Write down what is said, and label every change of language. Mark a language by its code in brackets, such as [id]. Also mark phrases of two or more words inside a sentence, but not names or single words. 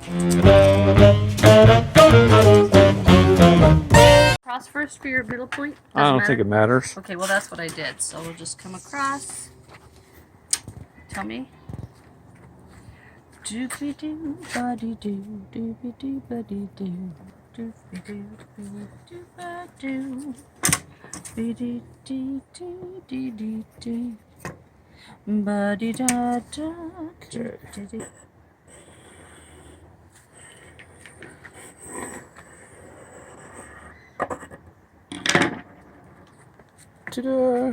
[en] Cross first for your middle point? I don't think it matters. Okay, well that's what I did. So we'll just come across. Tell me. Doopy doo, buddy doo, doopy doo, buddy doo, doopy doo, doo, ba doo, biddy dee dee dee dee dee, buddy da da dee dee dee. Ta-da!